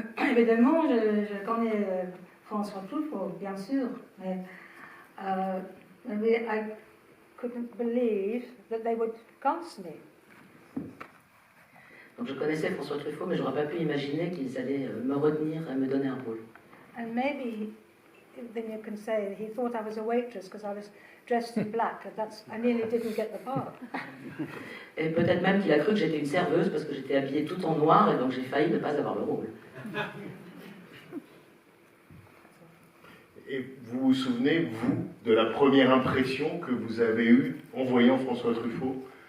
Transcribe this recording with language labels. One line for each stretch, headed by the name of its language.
French: Évidemment, je connais François Truffaut, bien sûr, mais
English: I couldn't believe that they would cast me.
French: Donc je connaissais François Truffaut, mais je n'aurais pas pu imaginer qu'ils allaient me retenir et me donner un rôle.
English: And maybe then you can say he thought I was a waitress because I was dressed in black, and I nearly didn't get the part.
French: Et peut-être même qu'il a cru que j'étais une serveuse parce que j'étais habillée tout en noir et donc j'ai failli ne pas avoir le rôle. Et vous vous souvenez, vous, de la première impression que vous avez eue en voyant François Truffaut?